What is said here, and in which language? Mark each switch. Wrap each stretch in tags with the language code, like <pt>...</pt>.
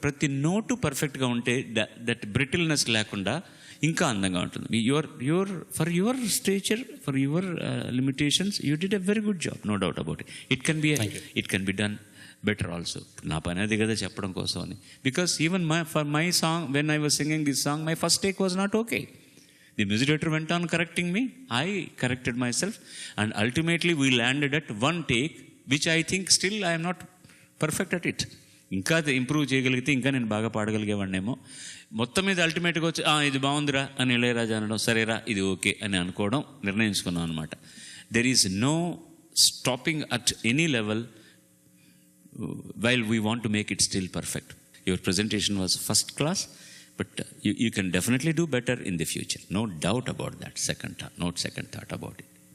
<te>ప్రతి నోటు పర్ఫెక్ట్గా ఉంటే దట్ బ్రిటిల్నెస్ లేకుండా ఇంకా అందంగా ఉంటుంది.</te> <en>For your stature, for your limitations, you did a very good job, no doubt about it. It can be done better also.</en> <te>నా పని అది కదా చెప్పడం కోసం అని.</te> <en>Because even for my song when I was singing this song my first take was not okay. The music director went on correcting me. I corrected myself. And ultimately we landed at one take, which I think still I am not perfect at it.</en> <te>ఇంకా improve చేయగలిగితే ఇంకా నేను బాగా పాడగలిగేవాడినేమో. మొత్తం మీద అల్టిమేట్గా వచ్చి ఇది బాగుందిరా అని ఇళయరాజా అనడం, సరేరా ఇది ఓకే అని అనుకోవడం నిర్ణయించుకున్నాం అనమాట. There is no stopping at any level while we want to make it still perfect. Your presentation was first class. But you can definitely do better in the future. No doubt about that. No second thought about it.</te>